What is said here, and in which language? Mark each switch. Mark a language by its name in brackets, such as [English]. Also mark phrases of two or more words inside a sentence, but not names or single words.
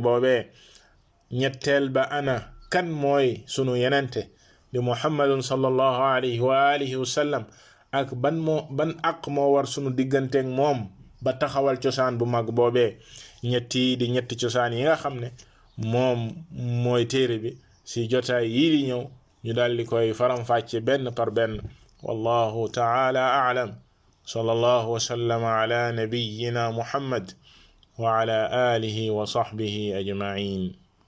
[Wolof] boobee ñetteel ba ana kan mooy sunu yenente di [Arabic] محمد صلى الله عليه وعلى آله وسلم [Wolof] ak ban aq moo war sunu digganteeg moom ba taxawal cosaan bu mag boobee ñetti cosaan yi nga xam ne moom mooy téere bi ci jotaay yii di ñëw ñu daal di koy faram-fàcce benn par benn [Arabic] والله تعالى أعلم صلى الله وسلم على نبينا محمد وعلى آله وصحبه أجمعين